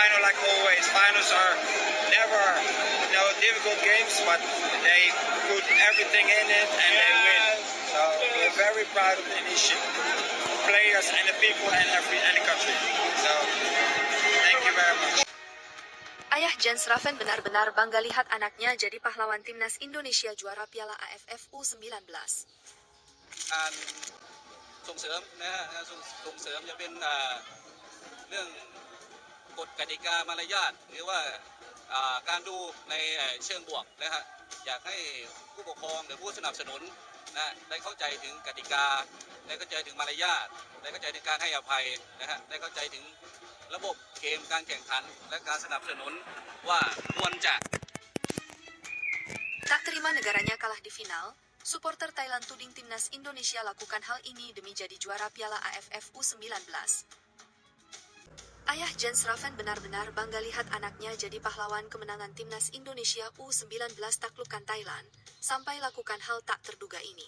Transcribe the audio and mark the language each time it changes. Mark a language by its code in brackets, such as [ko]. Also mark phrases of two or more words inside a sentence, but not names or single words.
[en] like always, finals are never, difficult games, but they put everything in it and they win. So we're very proud of the initiative, players and the people and the country. So thank you very much. [id] Ayah Jens Raffen benar-benar bangga lihat anaknya jadi pahlawan timnas Indonesia juara Piala AFF U19. [th] การส่งเสริมนะฮะส่งเสริมจะเป็นเรื่องกฎกติกามารยาทหรือว่าการดูในเชิงบวกนะฮะอยากให้ผู้ปกครองหรือผู้สนับสนุนนะได้เข้าใจถึงกติกาได้เข้าใจถึงมารยาทได้เข้าใจถึงการให้อภัยนะฮะได้เข้าใจถึงระบบเกมการแข่งขันและการสนับสนุนว่าควรจะ [id] Tak terima negaranya kalah di final, supporter Thailand tuding timnas Indonesia lakukan hal ini demi jadi juara Piala AFF U19. Ayah Jens Raffen benar-benar bangga lihat anaknya jadi pahlawan kemenangan timnas Indonesia U19 taklukkan Thailand, sampai lakukan hal tak terduga ini.